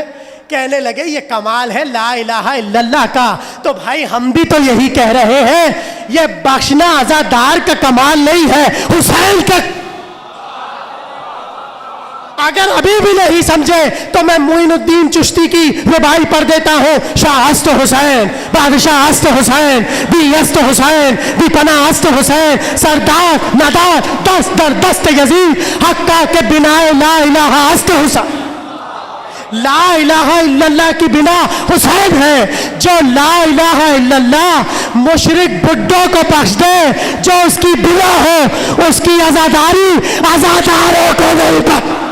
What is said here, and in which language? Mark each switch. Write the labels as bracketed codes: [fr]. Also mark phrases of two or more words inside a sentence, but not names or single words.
[ur] کہنے لگے یہ کمال ہے [ar] لا الہ الا اللہ [ur] کا. تو بھائی ہم بھی تو یہی کہہ رہے ہیں, یہ بخشنا عزادار کا کمال نہیں ہے, حسین کا. اگر ابھی بھی نہیں سمجھے تو میں معین الدین چشتی کی ربائی پڑھ دیتا ہوں. [fa] شاہ است حسین, بادشاہ است حسین, دی است حسین, دی پناہ است حسین, سردار ندار دست در دست یزید, حقہ کے بنا لا الہ است حسین. [ar] لا الہ الا اللہ [ur] کی بنا حسین ہے. جو [ar] لا الہ الا اللہ [ur] مشرک بڈھوں کو بخش دے, جو اس کی بنا ہو, اس کی عزاداری عزاداروں کو نہیں بخش.